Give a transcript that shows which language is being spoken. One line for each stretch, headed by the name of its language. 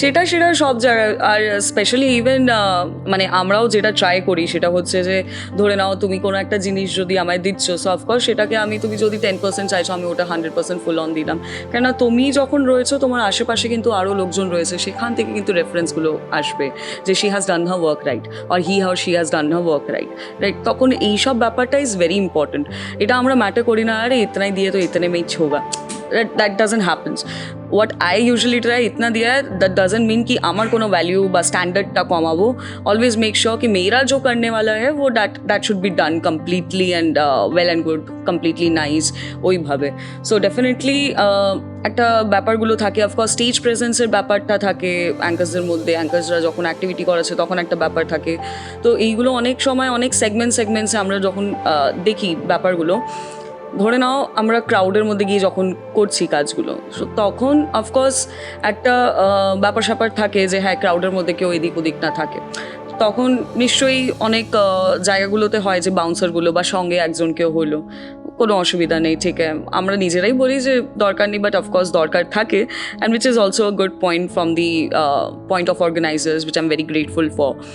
Bangla: সেটা সব জায়গায়, আর স্পেশালি ইভেন মানে আমরাও যেটা ট্রাই করি সেটা হচ্ছে যে ধরে নাও তুমি কোনো একটা জিনিস যদি আমায় দিচ্ছ, সো অফকোর্স সেটাকে তুমি যদি 10% চাইছো, আমি ওটা 100% ফুল অন দিলাম, কেননা তুমি যখন রয়েছো তোমার আশেপাশে কিন্তু আরও লোকজন রয়েছে, সেখান থেকে কিন্তু রেফারেন্সগুলো আসবে যে
English: she has done her work right,
Bangla: আর he her she has done her work right, তখন এইসব ব্যাপারটা
English: Is very important.
Bangla: এটা আমরা ম্যাটার করি না,
Hindi: আরে ইতনাই দিয়ে তো ইতনে মেই হোগা,
English: that doesn't happen. What I usually try,
Hindi: इतना दिया है,
English: that doesn't mean कि
Bangla: আমার কোনো ভ্যালিউ বা স্ট্যান্ডার্ডটা কমাবো।
English: always make sure
Hindi: कि मेरा जो करने वाला है वो
English: that should be done completely and well and good, completely nice,
Bangla: ওইভাবে। সো ডেফিনেটলি একটা ব্যাপারগুলো থাকে, অফকোর্স স্টেজ প্রেজেন্সের ব্যাপারটা থাকে অ্যাঙ্কার্সদের মধ্যে, অ্যাঙ্কার্সরা যখন অ্যাক্টিভিটি করাচ্ছে তখন একটা ব্যাপার থাকে। তো এইগুলো অনেক সময় অনেক সেগমেন্টসে আমরা যখন দেখি ব্যাপারগুলো, ধরে নাও আমরা ক্রাউডের মধ্যে গিয়ে যখন করছি কাজগুলো, তখন অফকোর্স একটা ব্যাপার স্যাপার থাকে যে হ্যাঁ ক্রাউডের মধ্যে কেউ এদিক ওদিক না থাকে, তখন নিশ্চয়ই অনেক জায়গাগুলোতে হয় যে বাউন্সারগুলো বা সঙ্গে একজন কেউ হলো, কোনো অসুবিধা নেই, ঠিক আছে, আমরা নিজেরাই বলি যে দরকার নেই, বাট অফকোর্স দরকার থাকে,
English: And which is also a good point from the point of organisers, which I am very grateful for.